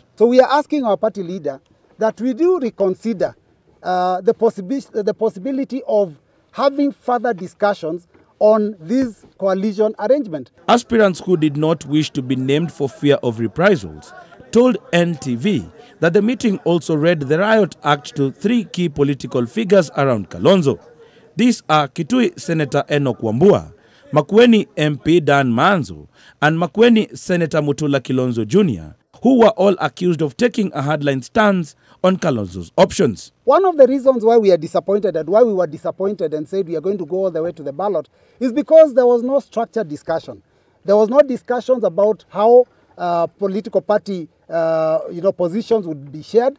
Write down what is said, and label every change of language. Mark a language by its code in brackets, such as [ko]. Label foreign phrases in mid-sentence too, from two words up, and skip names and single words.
[en] So we are asking our party leader that we do reconsider the possibility of having further discussions on this coalition arrangement. Aspirants who did not wish to be named for fear of reprisals told NTV that the meeting also read the riot act to 3 key political figures around Kalonzo. These are Kitui Senator Enoch Wambua, Makueni MP Dan Manzo, and Makueni Senator Mutula Kalonzo Jr., who were all accused of taking a hardline stance on Kalonzo's options. One of the reasons why we are disappointed and why we were disappointed and said we are going to go all the way to the ballot is because there was no structured discussion. There was no discussions about how political party positions would be shared.